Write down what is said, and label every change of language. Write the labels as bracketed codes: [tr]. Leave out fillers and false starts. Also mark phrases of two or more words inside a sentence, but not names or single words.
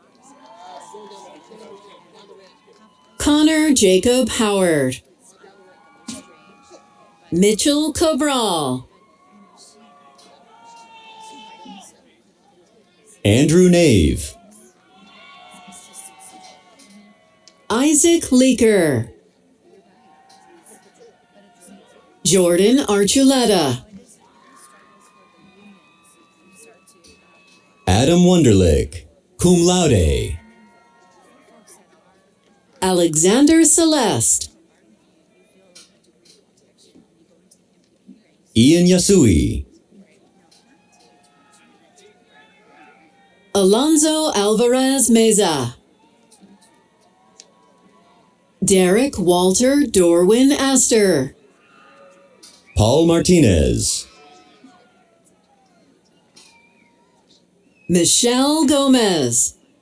[en] Connor Jacob Howard, Mitchell Cabral, Andrew Nave, Isaac Leaker, Jordan Archuleta, Adam Wunderlich, [la] cum laude, [en] Alexander Celeste, Ian Yasui, Alonzo Alvarez Meza, Derek Walter Dorwin Astor, Paul Martinez, Michelle Gomez,